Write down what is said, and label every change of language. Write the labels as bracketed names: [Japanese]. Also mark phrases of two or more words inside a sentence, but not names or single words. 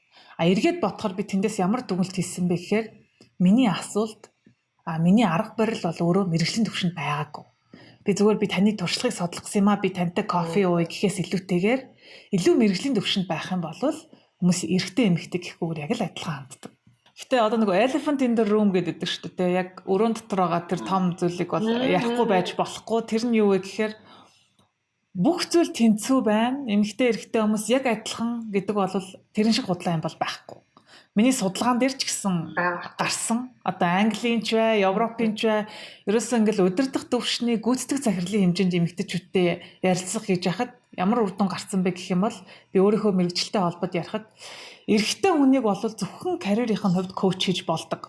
[Mongolian] Эргээд бодохоор би тэндээс ямар дүгнэлт хийсэн бэ гэхээр миний асуулт миний арга барил бол өөрөө мэрэгжлийн төвшөнд байгаагүй. Би зүгээр би таны туршлагыг судлахсан юм а би тантай кофе ууя гэхээс илүүтэйгээр илүү мэрэгжлийн төвшөнд байх юм бол хүмүүс эрэгтэй эмэгтэй гэхгүйгээр яг л адилхан ханддаг. Гэтэ одоо нэг [English] elephant in the room [Mongolian] гэдэг шүү дээ. Яг өрөөнд дотор байгаа тэр том зүйлийг бол ярихгүй байж болохгүй. Тэр нь юу вэ гэхээр бүх зүйл тэнцүү байна. Эмэгтэй эрэгтэй хүмүүс яг адилхан гэдэг бол тэрэн шиг худлаа юм бол байхгүй. Миний судалгаан дээр ч гэсэн гарсан. Одоо Английн ч бай, Европын ч бай, ерөөсөө ингээл удирдах төвшний гүйцэтгэх захирлын хэмжээнд эмэгтэйчүүдтэй ярилцах хийж яхад ямар үр дүн гарсан бэ гэх юм бол би өөрийнхөө мэрэгжилтэй холбоод ярихад эрэгтэй хүнийг бол зөвхөн карьерийн хувьд коуч хийж болдог.